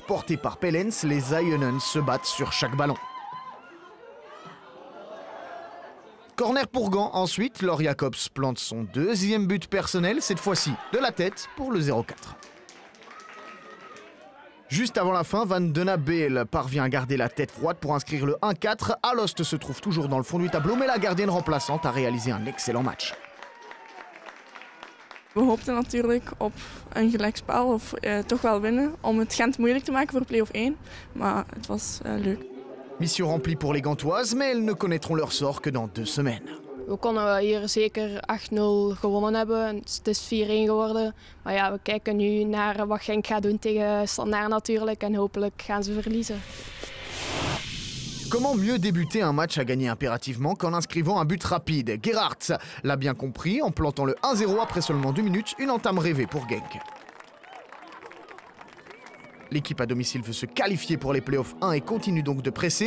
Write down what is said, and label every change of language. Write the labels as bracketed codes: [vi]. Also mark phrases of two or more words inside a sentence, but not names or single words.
[fr] Portée par Pellens, les Ayenens se battent sur chaque ballon. Corner pour Gand, ensuite, Laure Jacobs plante son 2e but personnel, cette fois-ci de la tête pour le 0-4. Juste avant la fin, Van Dena Beel parvient à garder la tête froide pour inscrire le 1-4. Alost se trouve toujours dans le fond du tableau, mais la gardienne remplaçante a réalisé un excellent match. [nl] We hoopten natuurlijk op een gelijkspel of toch wel winnen om het Gent moeilijk te maken voor play-off 1, maar het was leuk. [fr] Mission remplie pour les Gantoises, mais elles ne connaîtront leur sort que dans 2 semaines. [nl] We konden hier zeker 8-0 gewonnen hebben. Het is 4-1 geworden. Maar ja, we kijken nu naar wat Genk gaat doen tegen Standaard natuurlijk. En hopelijk gaan ze verliezen. [fr] Comment mieux débuter un match à gagner impérativement qu'en inscrivant un but rapide? Gerhardt l'a bien compris en plantant le 1-0 après seulement 2 minutes, une entame rêvée pour Genk. L'équipe à domicile veut se qualifier pour les playoffs 1 et continue donc de presser.